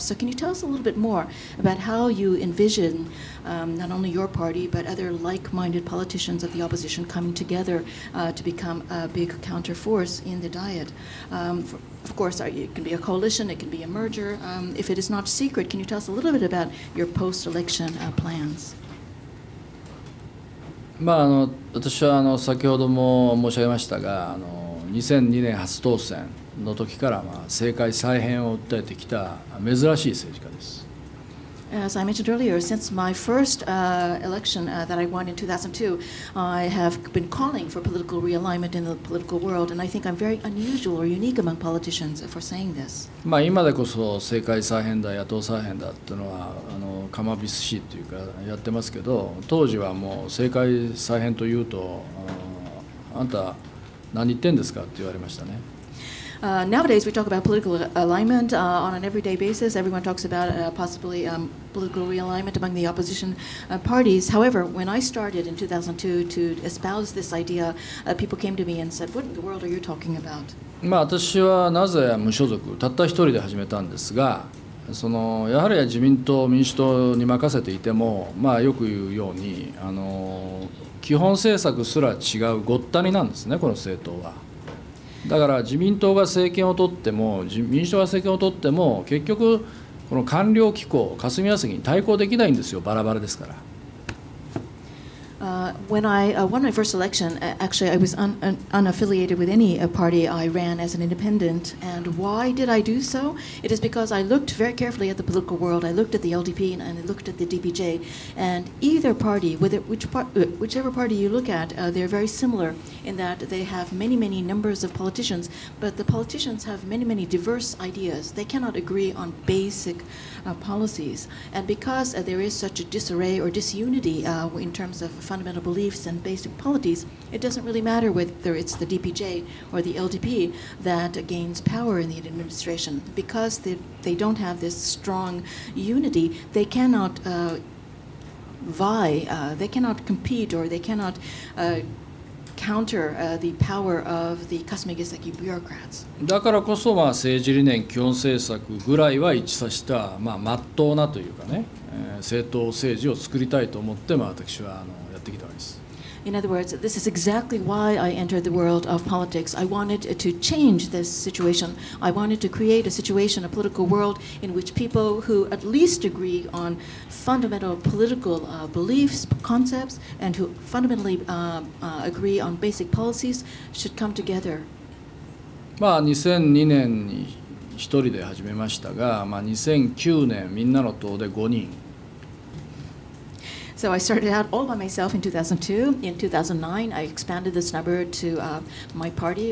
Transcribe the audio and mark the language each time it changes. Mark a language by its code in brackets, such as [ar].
[en] So can you tell us a little bit more about how you envision not only your party, but other like-minded politicians of the opposition coming together to become a big counter-force in the Diet? Of course, it can be a coalition, it can be a merger. If it is not secret, can you tell us a little bit about your post-election plans? [ja] 私は先ほども申し上げましたが、2002年初当選の時から政界再編を訴えてきた珍しい政治家です。 [en] As I mentioned earlier, since my first election that I won in 2002, I have been calling for political realignment in the political world, and I think I'm very unusual or unique among politicians for saying this. [ja] 今でこそ政界再編だ、野党再編だっていうのは釜びすしっていうかやってますけど、当時はもう政界再編というと、あんた何言ってんですかって言われましたね。 [en] Nowadays, we talk about political alignment on an everyday basis. Everyone talks about possibly political realignment among the opposition parties. However, when I started in 2002 to espouse this idea, people came to me and said, "What in the world are you talking about?" [ja] 私はなぜ無所属、たった一人で始めたんですが、やはり自民党、民主党に任せていても、よく言うように基本政策すら違うごったになんですね、この政党は。だから自民党が政権を取っても民主党が政権を取っても結局この官僚機構霞が関に対抗できないんですよ、バラバラですから。 [en] When I won my first election, actually I was unaffiliated with any party. I ran as an independent. And why did I do so? It is because I looked very carefully at the political world. I looked at the LDP and I looked at the DPJ. And either party, whichever party you look at, they're very similar in that they have many, many numbers of politicians. But the politicians have many, many diverse ideas. They cannot agree on basic policies. And because there is such a disarray or disunity in terms of fundamental beliefs and basic policies, it doesn't really matter whether it's the DPJ or the LDP that gains power in the administration. Because they don't have this strong unity, they cannot vie, they cannot compete, or they cannot counter the power of the Kasumigaseki bureaucrats. [ja] だからこそ政治理念、基本政策ぐらいは一致させた真っ当なというかね、政党政治を作りたいと思って私はやってきたわけです。 [en] In other words, this is exactly why I entered the world of politics. I wanted to change this situation. I wanted to create a situation, a political world in which people who at least agree on fundamental political beliefs, concepts, and who fundamentally agree on basic policies should come together. [ja] 2002年に一人で始めましたが、2009年みんなの党で5人。 [en] So I started out all by myself in 2002. In 2009, I expanded this number to my party.